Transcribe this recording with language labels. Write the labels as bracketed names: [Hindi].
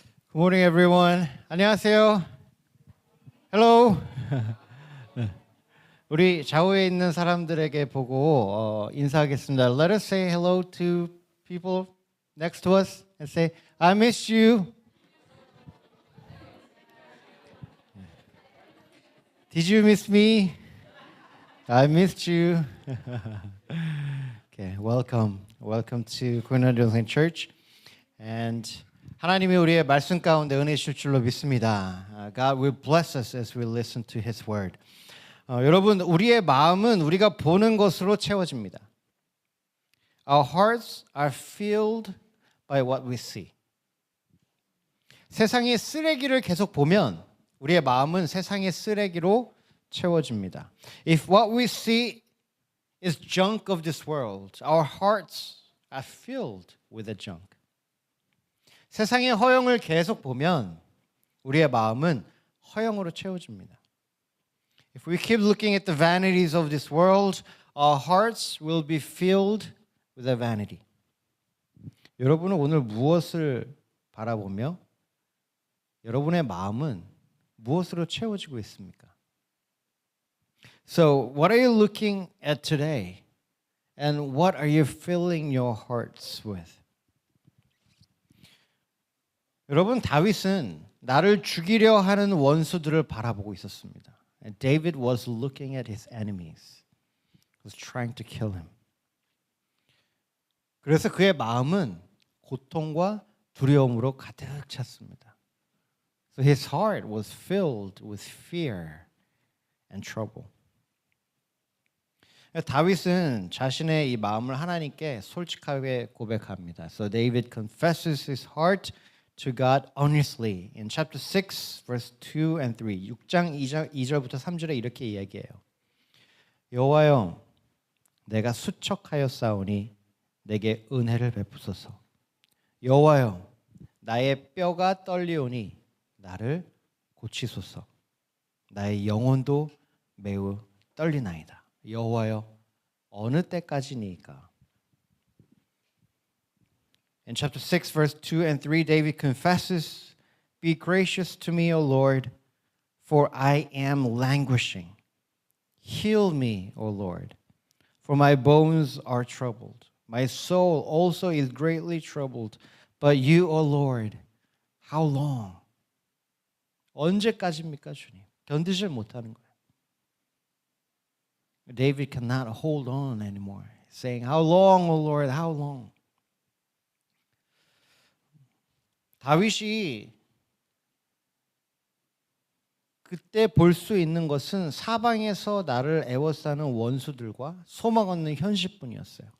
[English] Good morning, everyone. [Korean] 안녕하세요. [English] Hello. [Korean] 우리 좌우에 있는 사람들에게 보고 인사하겠습니다. [English] Let us say hello to people next to us and say, I miss you. Did you miss me? I missed you. Okay, welcome. Welcome to Korean Church. [Korean] And 하나님이 우리의 말씀 가운데 은혜 주실 줄로 믿습니다. [English] God will bless us as we listen to His word. [Korean] 여러분, 우리의 마음은 우리가 보는 것으로 채워집니다. [English] Our hearts are filled by what we see. [Korean] 세상의 쓰레기를 계속 보면 우리의 마음은 세상의 쓰레기로 채워집니다. [English] If what we see is junk of this world, our hearts are filled with the junk. [Korean] 세상의 허영을 계속 보면 우리의 마음은 허영으로 채워집니다. [English] If we keep looking at the vanities of this world, our hearts will be filled with a vanity. [Korean] 여러분은 오늘 무엇을 바라보며 여러분의 마음은 무엇으로 채워지고 있습니까? [English] So, what are you looking at today? And what are you filling your hearts with? [Korean] 여러분, 다윗은 나를 죽이려 하는 원수들을 바라보고 있었습니다. [English] And David was looking at his enemies. He was trying to kill him. [Korean] 그래서 그의 마음은 고통과 두려움으로 가득 찼습니다. [English] So his heart was filled with fear and trouble. [Korean] 다윗은 자신의 이 마음을 하나님께 솔직하게 고백합니다. [English] So David confesses his heart to God honestly in chapter 6 verse 2 and 3. [Korean] 6장 2절부터 3절에 이렇게 이야기해요. 여호와여, 내가 수척하였사오니 내게 은혜를 베푸소서. 여호와여, 나의 뼈가 떨리오니 나를 고치소서. 나의 영혼도 매우 떨리나이다. 여호와여, 어느 때까지니까? [English] In chapter 6, verse 2 and 3, David confesses, Be gracious to me, O Lord, for I am languishing. Heal me, O Lord, for my bones are troubled. My soul also is greatly troubled. But you, O Lord, how long? [Korean] 언제까지입니까, 주님? 견디질 못하는 거예요. [English] David cannot hold on anymore, saying, How long, O Lord, how long? [Korean] 다윗이 그때 볼 수 있는 것은 사방에서 나를 애워싸는 원수들과 소망 없는 현실뿐이었어요.